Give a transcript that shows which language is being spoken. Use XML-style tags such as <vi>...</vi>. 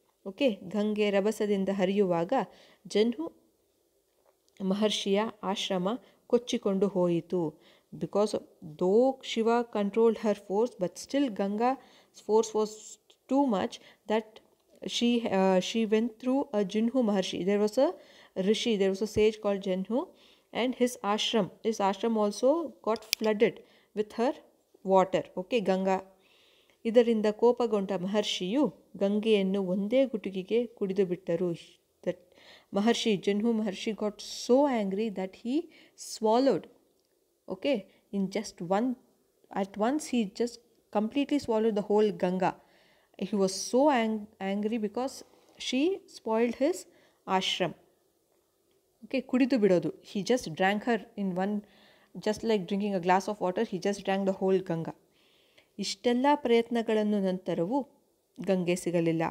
<kn>Okay, ಗಂಗೆ ರಭಸದಿಂದ ಹರಿಯುವಾಗ ಜನ್ಹು ಮಹರ್ಷಿಯ ಆಶ್ರಮ ಕೊಚ್ಚಿಕೊಂಡು ಹೋಯಿತು.</kn> <en>Because though Shiva controlled her force, but still Ganga's force was too much that she went through a Jinhu Maharshi. There was a rishi, there was a sage called Jinhu, and his ashram also got flooded with her water. Okay, Ganga.</en> <kn>ಇದರಿಂದ ಕೋಪಗೊಂಡ ಮಹರ್ಷಿಯು ಗಂಗೆಯನ್ನು ಒಂದೇ ಗುಟುಕಿಗೆ ಕುಡಿದು ಬಿಟ್ಟರು.</kn> <en>That Maharshi, Jinhu Maharshi, got so angry that he swallowed. Okay, in just at once he just completely swallowed the whole Ganga. He was so angry because she spoiled his ashram.</en> <kn>Okay, ಕುಡಿದು ಬಿಡೋದು.</kn> <en>He just drank her in one, just like drinking a glass of water, he just drank the whole Ganga.</en> <kn>ಇಷ್ಟೆಲ್ಲ ಪ್ರಯತ್ನಗಳನ್ನು ನಂತರವೂ ಗಂಗೆ ಸಿಗಲಿಲ್ಲ.</kn>